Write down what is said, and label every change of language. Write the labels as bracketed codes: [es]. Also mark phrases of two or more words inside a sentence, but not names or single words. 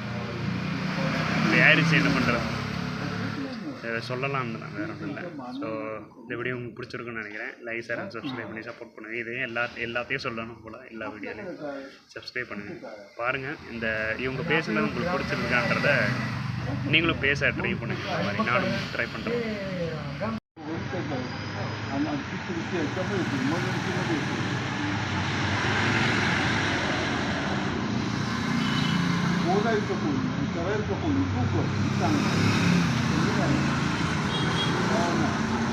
[ta] இப்படி ஆயிடுச்சு, என்ன பண்ணுறது. இதை சொல்லலாம்னு தான், வேறு ஒன்றும் இல்லை. ஸோ இந்த வீடியோ உங்களுக்கு பிடிச்சிருக்குன்னு நினைக்கிறேன். [en] like, share and subscribe [ta] பண்ணி சப்போர்ட் பண்ணுங்கள். இதையும் எல்லாத்தையும் சொல்லணும் போல், எல்லா வீடியோலையும் சப்ஸ்கிரைப் பண்ணுங்கள். பாருங்கள், இவங்க பேசுனது உங்களுக்கு பிடிச்சிருக்கான்றத நீங்களும் பேச ட்ரை பண்ணுங்கள். இந்த மாதிரி நானும் ட்ரை பண்ணுறேன். il capollo, il capollo, il cucco, il sangue.